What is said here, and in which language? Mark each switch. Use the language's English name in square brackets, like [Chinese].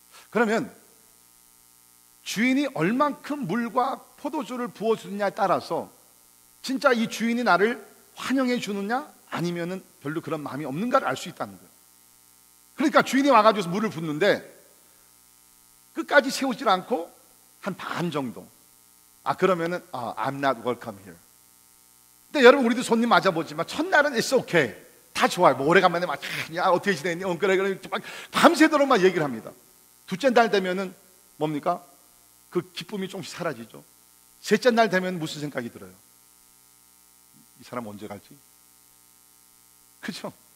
[Korean] 그러면 주인이 얼만큼 물과 포도주를 부어주느냐에 따라서 진짜 이 주인이 나를 환영해 주느냐 아니면은 별로 그런 마음이 없는가를 알 수 있다는 거예요. 그러니까 주인이 와가지고 물을 붓는데 끝까지 채우질 않고 한 반 정도, 그러면은 [English] I'm not welcome here. [Korean] 근데 여러분, 우리도 손님 맞아보지만 첫날은 [English] it's okay, [Korean] 다 좋아요. 뭐 오래간만에 막 야 어떻게 지냈니? 그래 막 밤새도록 막 얘기를 합니다. 둘째 날 되면은 뭡니까? 그 기쁨이 조금씩 사라지죠. 셋째 날 되면 무슨 생각이 들어요? 이 사람 언제 갈지? 그죠?